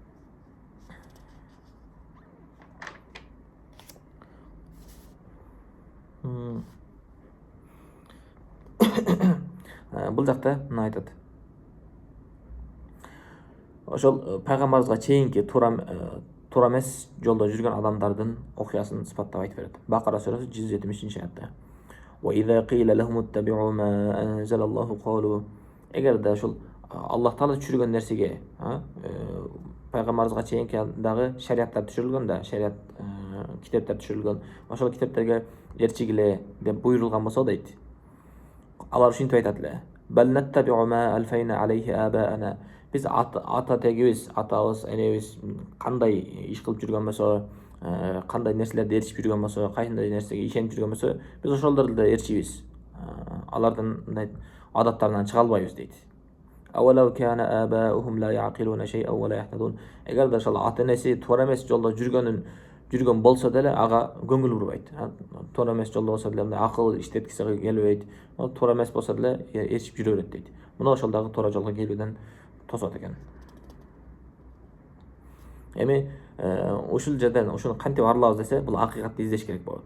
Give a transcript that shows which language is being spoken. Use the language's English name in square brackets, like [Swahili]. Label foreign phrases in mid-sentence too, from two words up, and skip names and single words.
[Kyrgyz] Бул жакта мына айтат. Ошол пайгамбарыбызга чейинки туура эмес жолдо жүргөн адамдардын окуясын сыпаттап айтып берет. Бакара сүрөсү 170-аятта. [Arabic] وَإِذَا قِيلَ لَهُمُ اتَّبِعُوا مَا أَنزَلَ اللَّهُ قَالُوا. [Kyrgyz] Эгерде ошол Аллах Таала түшүргөн нерсеге, пайгамбарыбызга чейинки дагы шариаттар түшүрүлгөн да, шарият китептер түшүрүлгөн. Ошол китептерге ээрчигиле деп буйрулган болсо дейт. Алар ушинтип айтат эле. [Arabic] بَلْ نَتَّبِعُ مَا أَلْفَيْنَا عَلَيْهِ آبَاءَنَا. [Kyrgyz] Биз ата тегибиз, атабыз, энебиз кандай иш кылып жүргөн болсо, кандай нерселерди ээрчип жүргөн болсо, кандай нерсеге ишенип жүргөн болсо, биз ошолорду да ээрчийбиз. Алардын мындай адаттарынан чыга албайбыз дейт. [Arabic] أَوَلَوْ كَانَ آبَاؤُهُمْ لَا يَعْقِلُونَ شَيْئًا وَلَا يَهْتَدُونَ. [Kyrgyz] Эгерде ошол ата энеси туура эмес жолдо жүргөн болсо деле, ага көңүл бурбайт. Туура эмес жолдо болсо деле, мындай акыл иштеткиси келбейт. Туура эмес болсо деле ээрчип жүрө берет дейт. Мына ошол дагы туура жолго келүүдөн тосот экен. Эми ушул жерден ушуну кантип арылабыз десе, бул акыйкатты издеш керек болот.